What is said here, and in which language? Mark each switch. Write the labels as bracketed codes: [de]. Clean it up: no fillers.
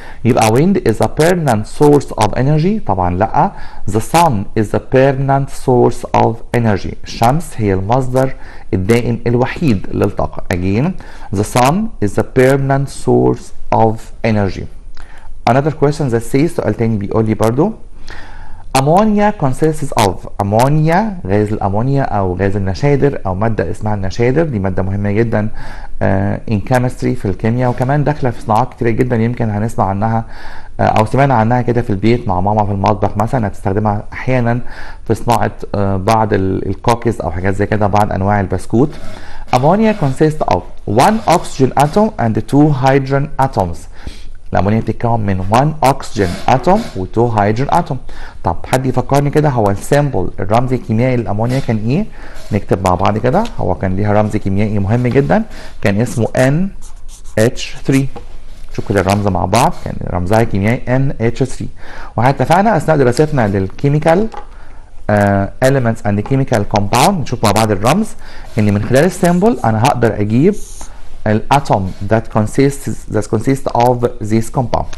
[en] يبقى wind is a permanent source of energy. طبعا لا، the sun is a permanent source of energy. [ar] الشمس هي المصدر الدائم الوحيد للطاقة. [en] Again, the sun is a permanent source of energy. Another question that says سؤال تاني بيقول لي برضو ammonia consists of. [ar] ammonia غاز الامونيا او غاز النشادر او ماده اسمها النشادر، دي ماده مهمه جدا in chemistry في الكيمياء، وكمان داخله في صناعات كتير جدا يمكن هنسمع عنها او سمعنا عنها كده في البيت مع ماما في المطبخ مثلا، هتستخدمها احيانا في صناعه بعض الكوكيز او حاجات زي كده، بعض انواع البسكوت. [en] Ammonia consists of one oxygen atom and two hydrogen atoms. [ar] الامونيا بتتكون من 1 اكسجين اتوم و2 هيدروجين اتوم. طب حد يفكرني كده، هو السيمبل الرمز الكيميائي للامونيا كان ايه؟ نكتب مع بعض كده. هو كان ليها رمز كيميائي مهم جدا، كان اسمه NH3. شوف كده الرمز مع بعض، كان رمزها الكيميائي NH3. واتفقنا اثناء دراستنا للكيميكال elements and chemical compound، نشوف مع بعض الرمز ان من خلال السيمبل انا هقدر اجيب الاتوم that consists of this compound.